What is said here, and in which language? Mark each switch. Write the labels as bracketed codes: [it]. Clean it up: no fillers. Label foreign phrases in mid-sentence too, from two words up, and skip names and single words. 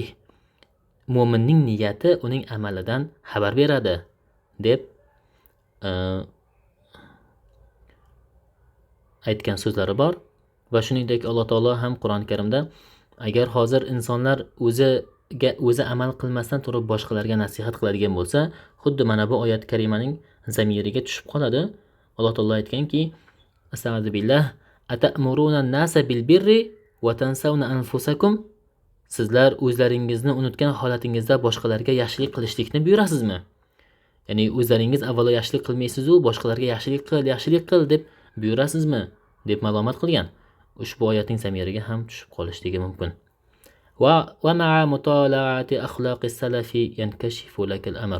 [uz] Mu'minning niyati uning amalidan xabar beradi deb aytgan so'zlari bor. Va shuningdek Alloh taolo ham Qur'on Karimda agar hozir insonlar o'zi amal qilmasdan turib boshqalarga nasihat qiladigan bo'lsa, xuddi mana bu oyat karimaning zamiriga tushib qoladi. Alloh taolo aytganki, [ar] أستغفر الله, أتأمرون الناس بالبر وتنسون أنفسكم. [uz] Sizlar o'zlaringizni unutgan holatingizda boshqalarga yaxshilik qilishlikni buyurasizmi? Ya'ni o'zlaringiz avvalo yaxshilik qilmaysiz-u, boshqalarga yaxshilik qil deb buyurasizmi? deb ma'lumot qilgan. Ushbu oyatning zamiriga ham tushib qolishligi mumkin. [ar] ومع مطالعة أخلاق السلف ينكشف لك الأمر.